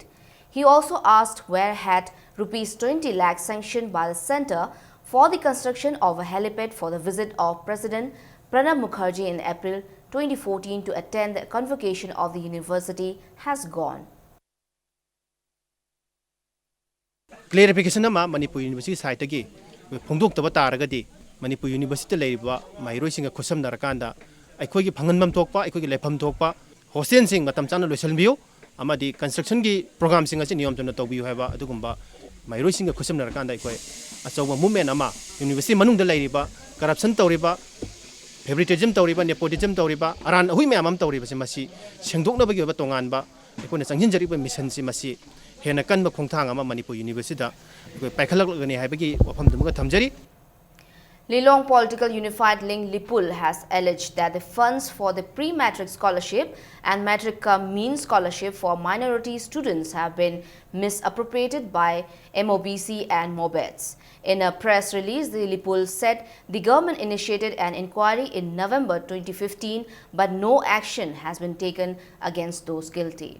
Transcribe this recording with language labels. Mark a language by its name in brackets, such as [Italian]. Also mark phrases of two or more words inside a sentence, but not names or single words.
[English] He also asked where had Rs 20 lakhs sanctioned by the centre for the construction of a helipad for the visit of President Pranab Mukherjee in April 2014 to attend the convocation of the university has gone. [Manipuri] Clarification nama Manipur University site agi phongdok taba taragadi Manipur University leiba mahiroi singa khosam narakanda aikoi gi phanganbam thokpa aikoi gi lefam thokpa hostel sing matam chana loisalbiu amadi construction gi program sing asi niyom tona tawbiu haiba adugumba mahiroi singa khosam narakanda aikoi achawa movement ama university manung da leiriba corruption tawriba favoritism tawriba nepotism tawriba aran hui me amam tawriba simasi sengdokna bagi ba tonganba aikoi na changjin jariba mission simasi hena kanba khongthang ama Manipur University da aikoi paikhalak lagani haibagi wafam dumuga thamjari. [English] Lilong Political Unified Link Lipul has alleged that the funds for the pre-matric scholarship and matric mean scholarship for minority students have been misappropriated by MOBC and MOBETS. In a press release, the Lipul said the government initiated an inquiry in November 2015, but no action has been taken against those guilty.